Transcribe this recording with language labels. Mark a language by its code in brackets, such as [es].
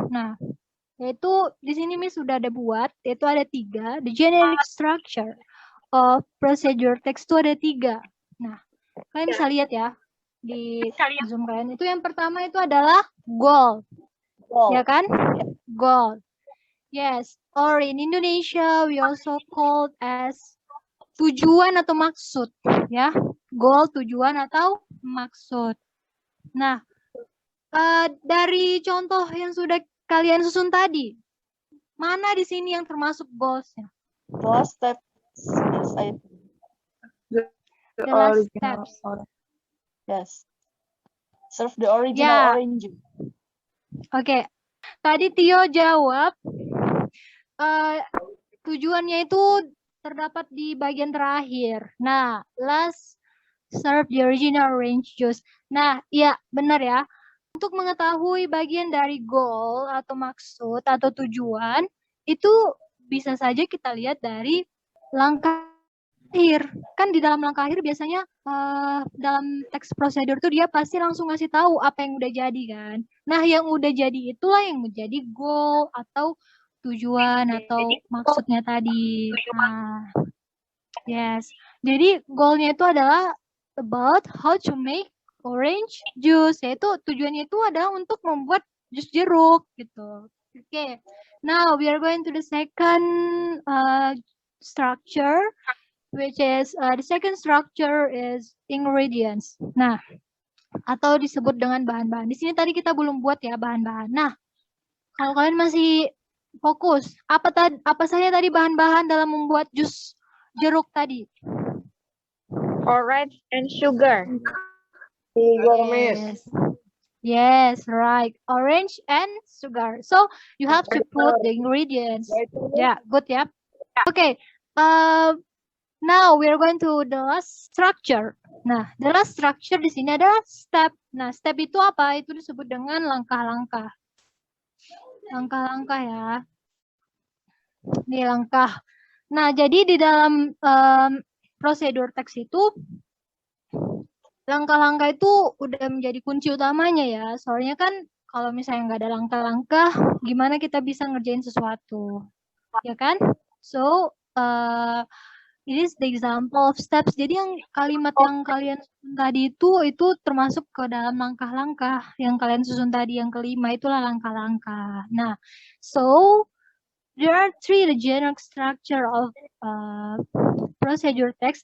[id] Nah, yaitu di sini Miss sudah ada buat, yaitu ada 3. [en] The generic structure of procedure text [id] itu ada 3. Nah, kalian bisa lihat ya di Zoom kalian. Itu yang pertama itu adalah goal. Ya kan? Goal. Yes. [en] Or in Indonesia we also called as [id] tujuan atau maksud. Ya. Goal, tujuan atau maksud. Nah, dari contoh yang sudah kalian susun tadi, mana di sini yang termasuk goals-nya? [en] Last steps. Yes, The last steps. Yes. Serve the original orange. [id] Oke. Tadi Tio jawab tujuannya itu terdapat di bagian terakhir. [en] Nah, last serve the original orange juice. [id] Nah, iya benar ya. Untuk mengetahui bagian dari goal atau maksud atau tujuan, itu bisa saja kita lihat dari langkah akhir. Kan di dalam langkah akhir biasanya dalam teks prosedur tuh dia pasti langsung ngasih tahu apa yang udah jadi kan. Nah, yang udah jadi itulah yang menjadi goal atau tujuan atau maksudnya tadi. Nah, yes. Jadi goalnya itu adalah [en] about how to make orange juice, [id] yaitu tujuannya itu adalah untuk membuat jus jeruk gitu. [en] Okay. Now we are going to the second structure, which is the second structure is ingredients. [id] Nah, atau disebut dengan bahan-bahan. Di sini tadi kita belum buat ya bahan-bahan. Nah, kalau kalian masih fokus, apa saja tadi bahan-bahan dalam membuat jus jeruk tadi? [en] Orange and sugar. Sugar, Miss. Yes, right. Orange and sugar. So you have to put the ingredients. Yeah, good ya. Okay. Now we are going to the last structure. [id] Nah, [en] the last structure [id] di sini ada step. Nah, step itu apa? Itu disebut dengan langkah-langkah. Langkah-langkah ya. Ini langkah. Nah, jadi di dalam prosedur teks itu langkah-langkah itu udah menjadi kunci utamanya ya. Soalnya kan kalau misalnya nggak ada langkah-langkah, gimana kita bisa ngerjain sesuatu, ya kan? [en] So, it is the example of steps. [id] Jadi yang kalimat yang kalian susun tadi itu termasuk ke dalam langkah-langkah yang kalian susun tadi yang kelima itulah langkah-langkah. Nah, so [en] there are three the general structure of procedure text.